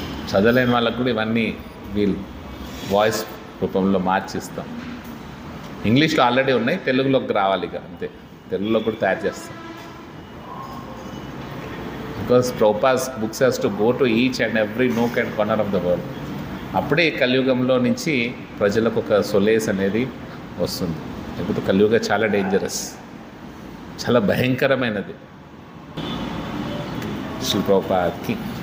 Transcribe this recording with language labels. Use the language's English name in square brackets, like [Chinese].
[Telugu] చదవలేని వాళ్ళకు కూడా ఇవన్నీ వీళ్ళు వాయిస్ రూపంలో మార్చిస్తాం. ఇంగ్లీష్లో ఆల్రెడీ ఉన్నాయి, తెలుగులోకి రావాలి ఇక అంతే. తెలుగులో కూడా తయారు చేస్తాం. [English] Because Prabhupada's books has to go to each and every nook and corner of the world. [Telugu] అప్పుడే కలియుగంలో నుంచి ప్రజలకు ఒక సొలేస్ అనేది వస్తుంది. లేకపోతే కలియుగ చాలా డేంజరస్, చాలా భయంకరమైనది. శ్రీ ప్రభుపాద్కి